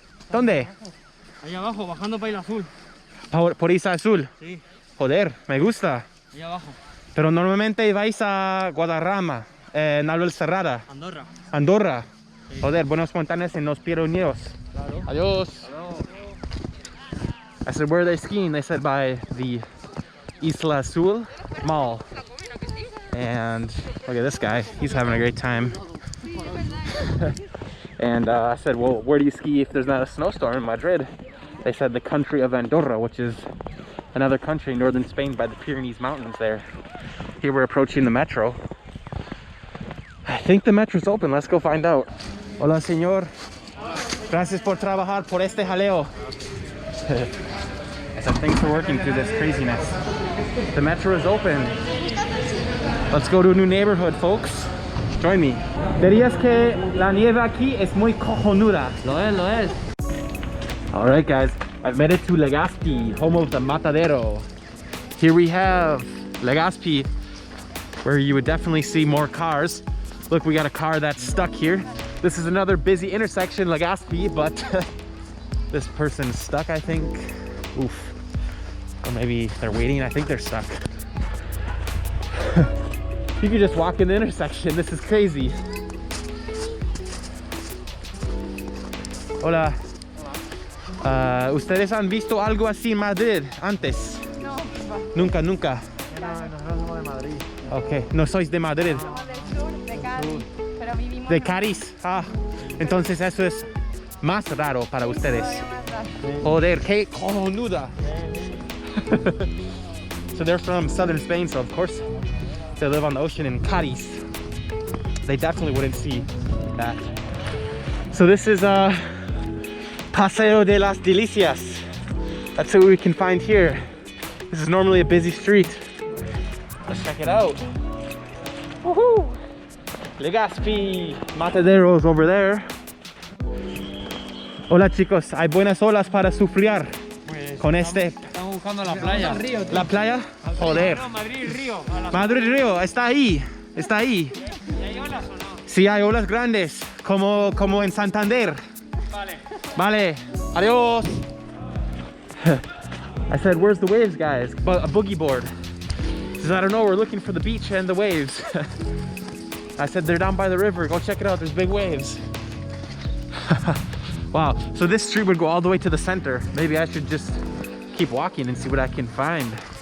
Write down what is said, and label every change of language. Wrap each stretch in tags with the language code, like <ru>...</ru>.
<es>¿Dónde? Ahí abajo, bajando para Isla Azul. Por Isla Azul. Sí. Joder, me gusta. Ahí abajo. Pero normalmente vais a Guadarrama, Naval Cerrada. Andorra. Andorra. Sí. Joder, buenas montañas en los Pirineos. Claro. Adiós.</es> <en>I said, where are they skiing? They said by the Isla Azul Mall. And look at this guy, he's having a great time. And I said, well, where do you ski if there's not a snowstorm in Madrid? They said the country of Andorra, which is another country in northern Spain by the Pyrenees Mountains there. Here we're approaching the metro. I think the metro's open. Let's go find out.</en> <es>Hola, señor. Gracias por trabajar por este jaleo.</es> <en>I said, thanks for working through this craziness. The metro is open. Let's go to a new neighborhood, folks. Join me.</en> <es>Dirías que la nieve aquí es muy cojonuda. Lo es.</es> <en>All right, guys. I've made it to Legazpi, home of the Matadero. Here we have Legazpi, where you would definitely see more cars. Look, we got a car that's stuck here. This is another busy intersection, Legazpi, but this person's stuck, I think. Oof. Or maybe they're waiting. I think they're stuck. You could just walk in the intersection. This is crazy.</en> <es>Hola. ¿Ustedes han visto algo así en Madrid antes? No, Nunca. No somos de Madrid. Ok, no sois de Madrid. somos del sur, de Cádiz, pero vivimos De Cádiz. Ah, entonces eso es más raro para ustedes. Joder, qué cojonuda.</es> <en>So they're from southern Spain, so of course they live on the ocean in Cádiz. They definitely wouldn't see that. So this is Paseo de las Delicias. That's what we can find here. This is normally a busy street. Let's check it out. Woohoo! Legazpi, Matadero's over there.</en> <es>Hola chicos, hay buenas olas para sufrir con este. Estamos buscando la playa. ¿La playa? Joder. No, Madrid Río. Madrid Río, está ahí. Está ahí. ¿Y hay olas o no? Sí, hay olas grandes, como en Santander. Vale. Vale, adiós.</es> <en>I said, where's the waves, guys? A boogie board. He says, I don't know, we're looking for the beach and the waves. I said, they're down by the river. Go check it out, there's big waves. Wow, so this street would go all the way to the center. Maybe I should just keep walking and see what I can find.</en>